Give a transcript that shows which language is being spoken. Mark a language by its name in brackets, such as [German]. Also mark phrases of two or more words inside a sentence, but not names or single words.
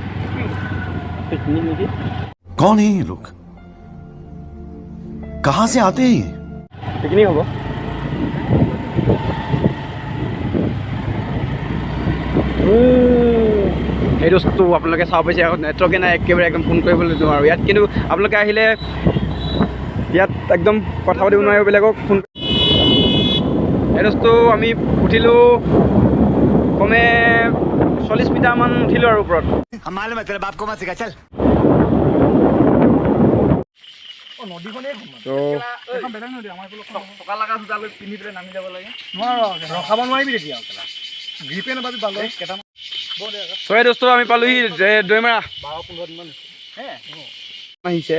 [Hindi] कौन है ये लोग? कहाँ से आते हैं? [Assamese] পিকনিক হ'ব। সেই বস্তু আপোনালোকে চাব পাইছে, নেটৱৰ্কে নাই, একেবাৰে একদম ফোন কৰিবলৈ নোৱাৰোঁ ইয়াত। কিন্তু আপোনালোকে আহিলে ইয়াত একদম কথা পাতিব নোৱাৰিব বেলেগক ফোন। এই বস্তু আমি উঠিলোঁ কমে 40 মিটাৰমান উঠিলোঁ আৰু ওপৰত। [Hindi] मालूम है तेरे बाप को मत सिखा चल। [Assamese] চৰাই দোস্ত আমি পালোহি দৈমাৰা আহিছে।